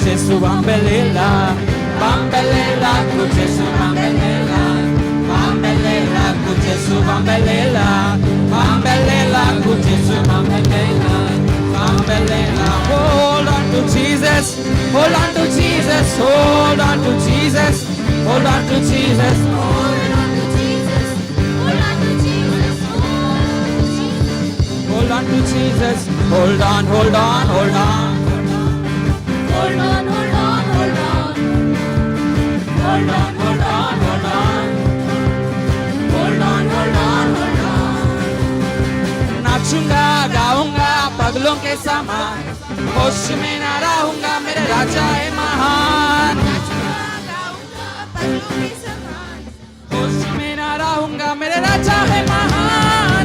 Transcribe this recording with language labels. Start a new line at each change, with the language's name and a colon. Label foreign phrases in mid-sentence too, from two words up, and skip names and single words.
Zulu: Jesu bambelela, bambelela ku Jesu bambelela, bambelela ku Jesu bambelela, bambelela ku Jesu bambelela, bambelela.
English: Hold on to Jesus, hold on to Jesus, hold on to Jesus, hold on to Jesus. Hold on to Jesus. Hold on to Jesus. Hold on to Jesus. Hold on, hold on, hold on. Hold on, hold on, hold on. Hold on, hold on, hold on. Hold on, hold on, hold on.
Hindi: नाचूंगा, गाऊंगा पगलों के समान, होश में ना रहूंगा, मेरे राजा है महान। होश में ना रहूंगा, मेरे राजा है महान।